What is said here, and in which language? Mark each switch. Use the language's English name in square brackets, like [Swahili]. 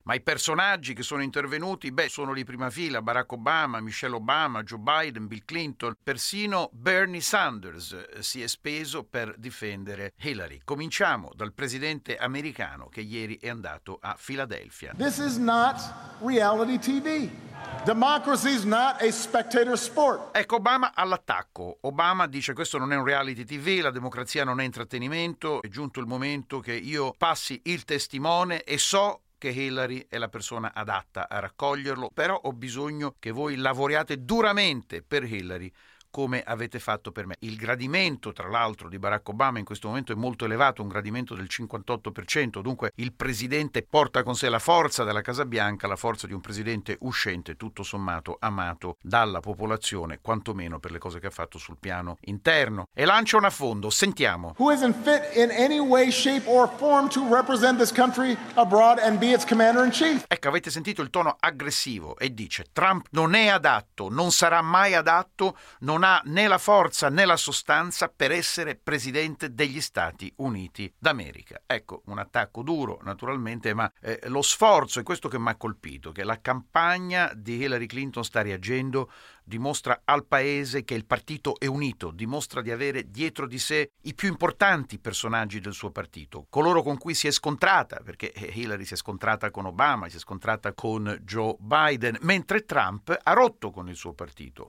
[Italian] Ma i personaggi che sono intervenuti, beh, sono lì in prima fila: Barack Obama, Michelle Obama, Joe Biden, Bill Clinton, persino Bernie Sanders si è speso per difendere Hillary. Cominciamo dal presidente americano, che ieri è andato a Filadelfia. [English] This is not reality TV. Democracy is not a spectator sport. [Italian] Ecco, Obama all'attacco. Obama dice: questo non è un reality TV, la democrazia non è intrattenimento, è giunto il momento che io passi il testimone, e so che Hillary è la persona adatta a raccoglierlo, però ho bisogno che voi lavoriate duramente per Hillary, come avete fatto per me. Il gradimento, tra l'altro, di Barack Obama in questo momento è molto elevato, un gradimento del 58%, dunque il presidente porta con sé la forza della Casa Bianca, la forza di un presidente uscente, tutto sommato amato dalla popolazione, quantomeno per le cose che ha fatto sul piano interno. E lancia un affondo, sentiamo. [English] Who isn't fit in any way, shape or form to represent this country abroad and be its commander in chief? [Italian] Ecco, avete sentito il tono aggressivo, e dice: Trump non è adatto, non sarà mai adatto, non non ha né la forza né la sostanza per essere presidente degli Stati Uniti d'America. Ecco, un attacco duro naturalmente, ma lo sforzo è questo che mi ha colpito, che la campagna di Hillary Clinton sta reagendo, dimostra al paese che il partito è unito, dimostra di avere dietro di sé i più importanti personaggi del suo partito, coloro con cui si è scontrata, perché Hillary si è scontrata con Obama, si è scontrata con Joe Biden, mentre Trump ha rotto con il suo partito.